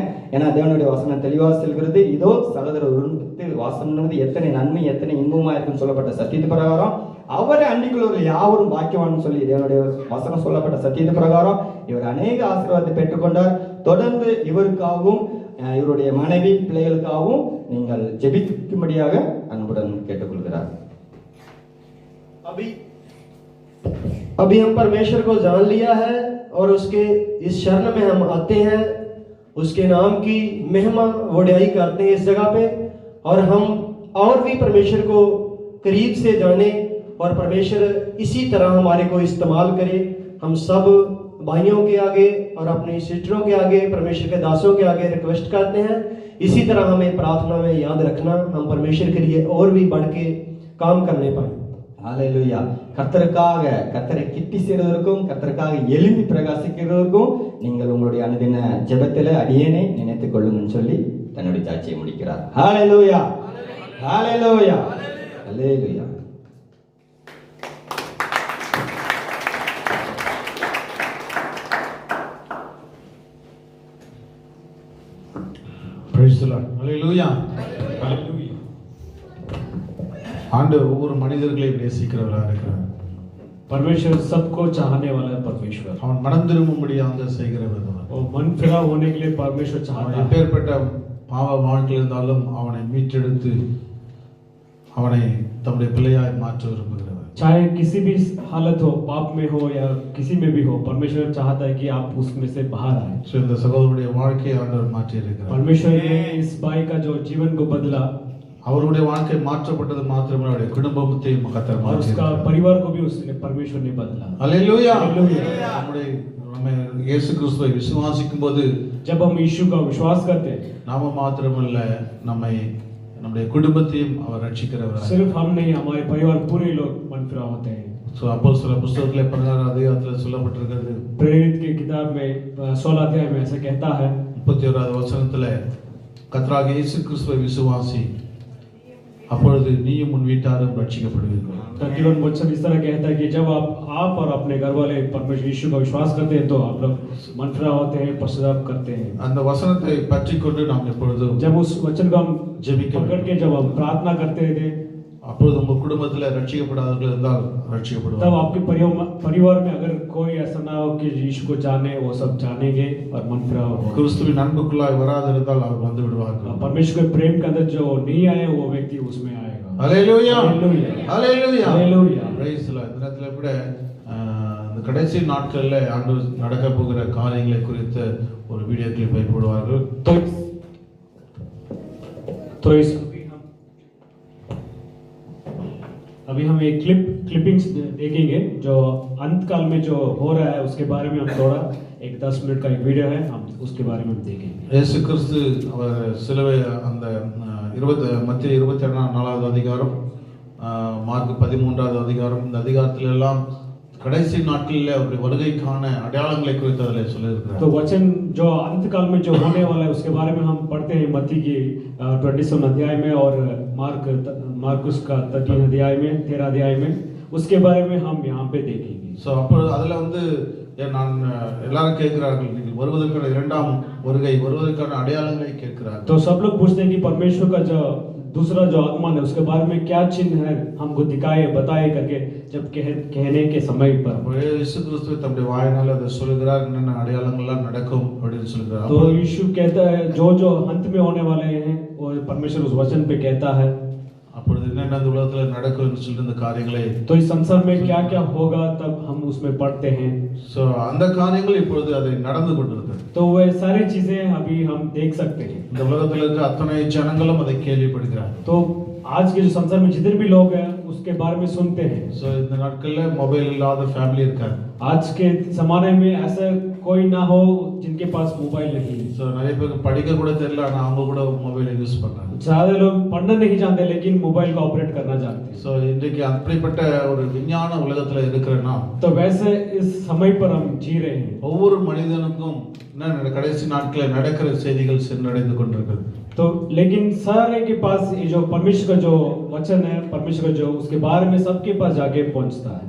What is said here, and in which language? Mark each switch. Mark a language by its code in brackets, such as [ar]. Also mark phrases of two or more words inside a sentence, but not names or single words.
[ta] ஏன்னா தேவனுடைய வசனம் தெளிவாக செல்கிறது, இதோ சகோதரர் உருண்டு வாசம் எத்தனை நன்மை எத்தனை இன்பமா இருக்குன்னு சொல்லப்பட்ட சத்தியத்து பிரகாரம் அவரை அன்றைக்குள்ளவர்கள் யாவரும் பாக்கியவான்னு சொல்லி தேவனுடைய வசனம் சொல்லப்பட்ட சத்தியத்து பிரகாரம் இவர் அநேக ஆசீர்வாதத்தை பெற்றுக்கொண்டார். தொடர்ந்து இவருக்காகவும் இவருடைய மனைவி பிள்ளைகளுக்காகவும் நீங்கள் ஜெபிக்கும்படியாக அன்புடன் கேட்டுக்கொள்கிறார். [hi] अभी हम परमेश्वर को जान लिया है और उसके इस शरण में हम आते हैं, उसके नाम की महिमा वड्याई करते हैं इस जगह पे, और हम और भी परमेश्वर को करीब से जाने और परमेश्वर इसी तरह हमारे को इस्तेमाल करे। हम सब भाइयों के आगे और अपनी सिस्टरों के आगे परमेश्वर के दासों के आगे रिक्वेस्ट करते हैं, इसी तरह हमें प्रार्थना में याद रखना, हम परमेश्वर के लिए और भी बढ़ के काम करने पाए। [ta] ஹல்லேலூயா. கர்த்தருக்காக கர்த்தரை கிட்டி சேருவதற்கும் கர்த்தருக்காக எழும்பி பிரகாசிக்கிறதற்கும் நீங்கள் உங்களுடைய அனுதின ஜெபத்தில் அடியேனை நினைத்துக் கொள்ளுங்கன்னு சொல்லி தன்னுடைய சாட்சியை முடிக்கிறார். ஹல்லேலூயா, ஹல்லேலூயா, ஹல்லேலூயா. [en] Praise the Lord. Hallelujah. Hallelujah. [ta] ஆண்டவர் ஒவ்வொரு மனிதர்களையும் நேசிக்கிறவராக இருக்கிறார். [hi] परमेश्वर सबको चाहने वाला है परमेश्वर. [ta] அவன் மனம் திரும்பும்படியாக செய்கிறவர். [hi] और मन फिरा होने के लिए परमेश्वर चाहता है. [ta] எப்பேற்பட்ட பாவ வாழ்க்கையில் இருந்தாலும் அவனை மீட்டெடுத்து அவனை தம்முடைய பிள்ளையாய் மாற்ற விரும்புகிறவர். [hi] चाहे किसी भी हालत हो, पाप में हो या किसी में भी हो, परमेश्वर चाहता है कि आप उसमें से बाहर आए. [ta] இந்த சகோதரனுடைய வாழ்க்கையை ஆண்டவர் மாற்றி இருக்கிறார். [hi] परमेश्वर ने इस भाई का जो जीवन को बदला, [ta] அவருடைய வாழ்க்கை மாற்றப்பட்டது மாத்திரமல்ல அவருடைய குடும்பத்தையும் கர்த்தர் [hi] और उसका परिवार को भी उसने परमेश्वर ने बदला. [ta] ஹல்லேலூயா. நம்ம இயேசு கிறிஸ்துவை விசுவாசிக்கும்போது, [hi] जब हम यीशु का विश्वास करते हैं, [ta] நாம மாத்திரமல்ல நம்முடைய குடும்பத்தையும் அவர் ரட்சிக்கிறவர். [hi] सिर्फ हम नहीं, हमारे परिवार पूरे लोग मन फिरा होते हैं. [ta] அப்போஸ்தலர் புத்தகத்திலே 16 அதிகாரத்தில் சொல்லப்பட்டிருக்கிறது. [hi] प्रेरित की किताब में 16 अध्याय में ऐसा कहता है, [ta] 31வது வசனத்திலே கர்த்தராகிய இயேசு கிறிஸ்துவை விசுவாசி, அப்பொழுது நீயும் உன் வீட்டாரும் ரட்சிக்கப்படுவீர்கள். [hi] तकरीबन वचन इस तरह कहता है कि जब आप और अपने घर वाले परमेश्वर यीशु का विश्वास करते हैं तो आप लोग मन फिरा होते हैं, पश्चाताप करते हैं. [ta] அந்த வசனத்தை பற்றிக்கொண்டு நாம் எப்பொழுதும் [hi] जब उस वचन को हम [ta] ஜெபிக்க [hi] पकड़ के जब हम प्रार्थना करते थे, [ta] அப்பொழுது உங்க குடும்பத்தில் ரட்சிக்கப்படாதவர்கள் இருந்தால் ரட்சிக்கப்படுவார்கள். [hi] तब आपके परिवार में अगर कोई ऐसा ना हो कि यीशु को जाने, वो सब जानेंगे और मन फिरा होगा. [ta] கிறிஸ்துவின் அன்புக்குள்ளாய் வராதிருந்தால் அவர் வந்து விடுவார்கள். [hi] परमेश्वर के प्रेम के अंदर जो नहीं आए वो व्यक्ति उसमें आएगा. [ta] ஹல்லேலூயா, ஹல்லேலூயா, ஹல்லேலூயா, ஹல்லேலூயா. [en] Praise the Lord. [ta] இந்த நேரத்தில் கூட இந்த கடைசி நாட்களில் ஆண்டவர் நடக்க போகிற காரியங்களை குறித்த ஒரு வீடியோ கிளிப்பை போடுவார்கள். [hi] तो इस अभी हम एक क्लिपिंग्स देखेंगे जो अंत काल में जो हो रहा है उसके बारे में हम थोड़ा एक 10 मिनट का एक वीडियो है, हम उसके बारे में हम देखेंगे. [ta] இயேசு கிறிஸ்து அவர் சிலுவை அந்த மத்திய 24வது அதிகாரம், மார்க் 13வது அதிகாரம், இந்த அதிகாரத்தில் எல்லாம் கடைசி நாட்களில் அவருடைய வருகைக்கான अடையாளங்களை குறித்து அதில் சொல்லியிருக்கிறார். [hi] तो वचन जो अंत काल में जो होने वाला है उसके बारे में हम पढ़ते हैं मत्ती की 27 अध्याय में और मार्कुस का 13 अध्याय में, 13 अध्याय में, उसके बारे में हम यहाँ पे देखेंगे. [ta] ஸோ அப்போ அதில் வந்து நான் எல்லாரும் கேட்கிறார்கள் நீங்கள் வருவதற்கான இரண்டாம் வருவதற்கான அடையாளங்களை கேட்கிறார்கள். [hi] तो सब लोग पूछते हैं कि परमेश्वर का जो दूसरा जो आगमन है उसके बारे में क्या चिन्ह है, हमको दिखाए बताए करके जब कहने के समय पर. [ta] இயேசு கிறிஸ்து தம்முடைய வாயினால் அதை சொல்லுகிறார், என்னென்ன அடையாளங்கள்லாம் நடக்கும் அப்படின்னு சொல்லுகிறார். [hi] तो यीशु कहता है जो अंत में होने वाले हैं वो परमेश्वर उस वचन पे कहता है. [ta] அப்பொழுது என்னென்ன இந்த உலகத்தில் நடக்கும் என்று சொல்லி இந்த காரியங்களை [hi] तो इस संसार में क्या क्या होगा तब हम उसमें पढ़ते हैं. [ta] ஸோ அந்த காரியங்கள் இப்பொழுது அதை நடந்து கொண்டிருக்கிறது. [hi] तो वे सारी चीजें अभी हम देख सकते हैं. [ta] இந்த உலகத்தில் இருக்க அத்தனை ஜனங்களும் அதை கேள்விப்படுகிறார்கள். [hi] तो आज के जो संसार में जितने भी लोग हैं उसके बारे में सुनते हैं. [ta] ஸோ இந்த நாட்களில் மொபைல் இல்லாத ஃபேமிலி இருக்காது. [hi] आज के जमाने में ऐसा कोई ना हो जिनके पास मोबाइल नहीं है. [ta] ஸோ நிறைய பேருக்கு படிக்க கூட தெரியல, ஆனால் அவங்க கூட மொபைலை யூஸ் பண்றாங்க. [hi] ज्यादा लोग पढ़ना नहीं जानते लेकिन मोबाइल को ऑपरेट करना जानते हैं. [ta] ஸோ இன்றைக்கு அப்படிப்பட்ட ஒரு விஞ்ஞான உலகத்தில் இருக்கிறேன்னா [hi] तो वैसे इस समय पर हम जी रहे हैं. [ta] ஒவ்வொரு மனிதனுக்கும் என்ன கடைசி நாட்களில் நடக்கிற செய்திகள் சென்றடைந்து கொண்டிருக்கிறது. [hi] तो लेकिन सारे के पास ये जो परमेश्वर का जो वचन है, परमेश्वर का जो उसके बारे में सबके पास जाके पहुंचता है.